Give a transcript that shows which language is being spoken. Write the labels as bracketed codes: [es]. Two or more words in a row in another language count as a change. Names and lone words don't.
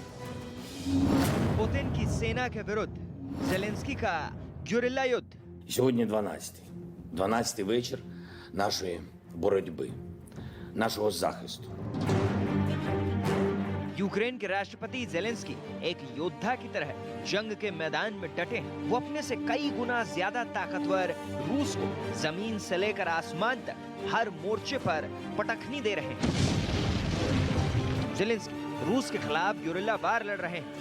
[hi] पुतिन की सेना के विरुद्ध ज़ेलेंस्की का гюрилля युद्ध। [uk] Сьогодні 12-й. 12-й вечір нашої боротьби, нашого захисту. [hi] यूक्रेन के राष्ट्रपति ज़ेलेंस्की एक योद्धा की तरह जंग के मैदान में डटे हैं। वो अपने से कई गुना ज्यादा ताकतवर रूस को जमीन से लेकर आसमान तक हर मोर्चे पर पटखनी दे रहे हैं। ज़ेलेंस्की रूस के खिलाफ गुरिल्ला वार लड़ रहे हैं।